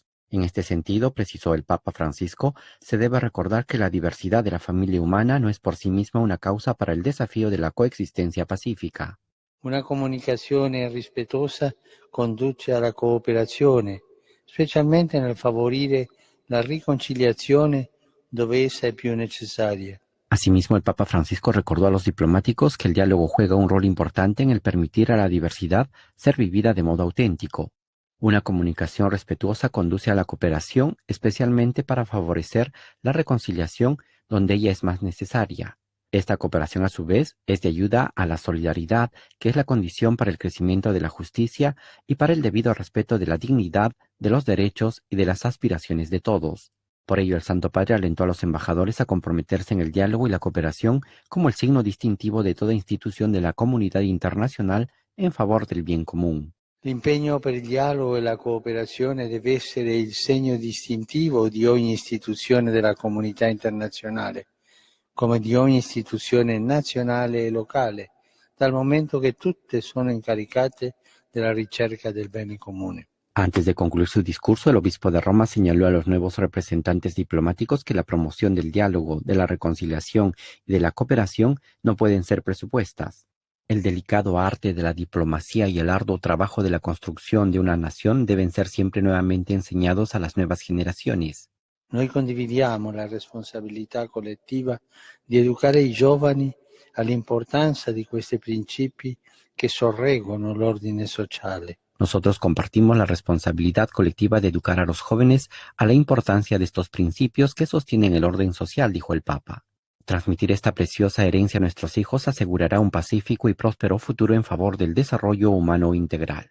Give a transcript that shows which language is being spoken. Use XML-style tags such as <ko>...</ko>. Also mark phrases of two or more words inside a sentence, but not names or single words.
<es>En este sentido, precisó el Papa Francisco, se debe recordar que la diversidad de la familia humana no es por sí misma una causa para el desafío de la coexistencia pacífica.</es> <it>Una comunicazione rispettosa conduce alla cooperazione, specialmente nel favorire la riconciliazione dove essa è più necessaria.</it> <es>Asimismo, el Papa Francisco recordó a los diplomáticos que el diálogo juega un rol importante en el permitir a la diversidad ser vivida de modo auténtico. Una comunicación respetuosa conduce a la cooperación, especialmente para favorecer la reconciliación donde ella es más necesaria. Esta cooperación, a su vez, es de ayuda a la solidaridad, que es la condición para el crecimiento de la justicia y para el debido respeto de la dignidad, de los derechos y de las aspiraciones de todos. Por ello, el Santo Padre alentó a los embajadores a comprometerse en el diálogo y la cooperación como el signo distintivo de toda institución de la comunidad internacional en favor del bien común.</es> <it>L'impegno per il dialogo e la cooperazione deve essere il segno distintivo di ogni istituzione della comunità internazionale, come di ogni istituzione nazionale e locale, dal momento che tutte sono incaricate della ricerca del bene comune.</it> <es>Antes de concluir su discurso, el obispo de Roma señaló a los nuevos representantes diplomáticos que la promoción del diálogo, de la reconciliación y de la cooperación no pueden ser presupuestas. El delicado arte de la diplomacia y el arduo trabajo de la construcción de una nación deben ser siempre nuevamente enseñados a las nuevas generaciones.</es> <it>Noi condividiamo la responsabilità collettiva di educare i giovani all'importanza di questi principi che sorreggono l'ordine sociale.</it> <es>Nosotros compartimos la responsabilidad colectiva de educar a los jóvenes a la importancia de estos principios que sostienen el orden social, dijo el Papa. Transmitir esta preciosa herencia a nuestros hijos asegurará un pacífico y próspero futuro en favor del desarrollo humano integral.</es>